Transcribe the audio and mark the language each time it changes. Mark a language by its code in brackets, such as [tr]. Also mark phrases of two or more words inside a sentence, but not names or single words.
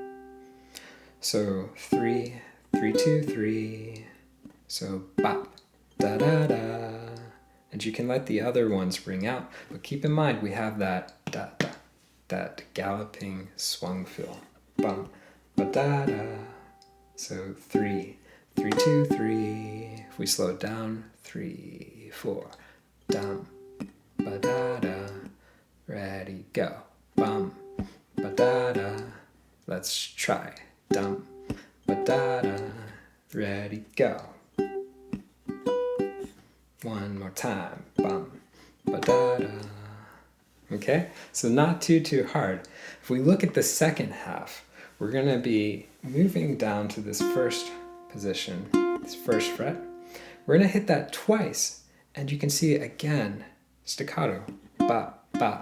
[en] So 3, 3, 2, 3. So bop, da da da. And you can let the other ones ring out, but keep in mind we have that da da, that galloping swung feel. Bum, ba da da. So 3, 3, 2, 3. If we slow it down, 3, 4. Dum, ba da da. Ready, go. Bum, ba da da. Let's try. Dum, ba da da. Ready, go. One more time. Bum, ba da da. Okay, so not too hard. If we look at the second half, we're going to be moving down to this first position, this first fret. We're going to hit that twice, and you can see it again, staccato, ba, ba.